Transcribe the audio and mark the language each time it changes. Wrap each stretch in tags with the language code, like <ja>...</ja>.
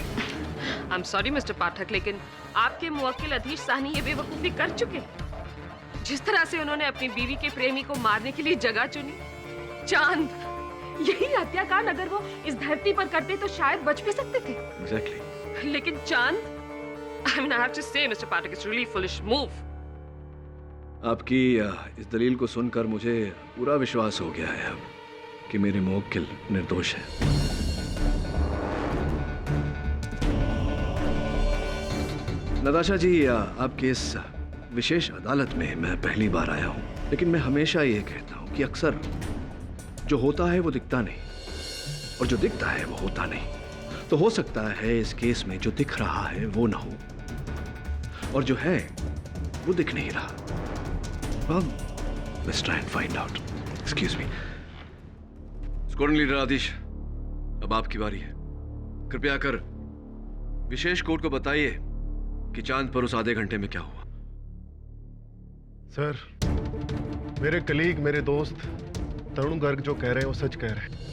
<en>I am sorry</en> <hi>mister पाठक, लेकिन आपके मुवक्किल अदीश साहनी ये बेवकूफी कर चुके। जिस तरह से उन्होंने अपनी बीवी के प्रेमी को मारने के लिए जगह चुनी, चांद, यही हत्याकांड अगर वो इस धरती पर करते तो शायद बच भी सकते थे।</hi> <en>Exactly.</en> <hi>लेकिन चांद,</hi> <en>I mean, I have to say, Mr. Pathak, it's really foolish move.</en> <hi>आपकी इस दलील को सुनकर मुझे पूरा विश्वास हो गया है अब कि मेरे मुवक्किल निर्दोष है। नताशा जी, आपके इस विशेष अदालत में मैं पहली बार आया हूं, लेकिन मैं हमेशा ये कहता हूं कि अक्सर जो होता है वो दिखता नहीं और जो दिखता है वो होता नहीं। तो हो सकता है इस केस में जो दिख रहा है वो ना हो और जो है वो दिख नहीं रहा।</hi> <en>Well, let's try and find out. Excuse me.</en> <hi>Squadron leader आदिश, अब आपकी बारी है। कृपया कर विशेष कोर्ट को बताइए कि चांद पर उस आधे घंटे में क्या हुआ। सर, मेरे कलीग, मेरे दोस्त तरुण गर्ग जो कह रहे हैं वो सच कह रहे हैं।</hi>